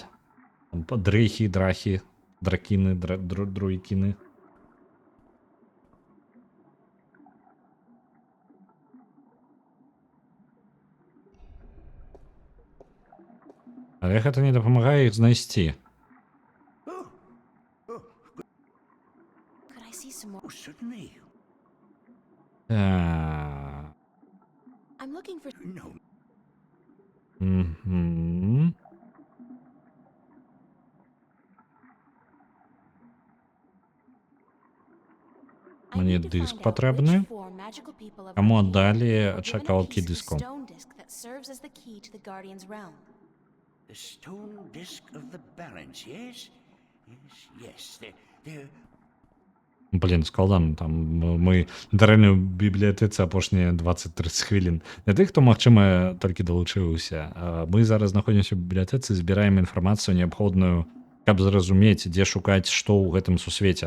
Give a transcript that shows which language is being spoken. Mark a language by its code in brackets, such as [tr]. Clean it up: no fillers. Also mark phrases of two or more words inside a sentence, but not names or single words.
[be] Дрейхі, драхі, дракіны, друікіны. Але гэта не дапамагае іх знайсці. [en] I'm looking for... [be] Мне дыск патрэбны. Каму аддалі чакалкі дыску? [en] The stone disc of the balance, yes? Yes, they're... [be] Блін, складана, там мы дарэльна ў бібліятэцы апошнія 20-30 хвілін. Для тых, хто, магчыма, толькі далучыўся. Мы зараз знаходзімся ў бібліятэцы, збіраем інфармацыю неабходную, каб зразумець, дзе шукаць, што ў гэтым сусвеце.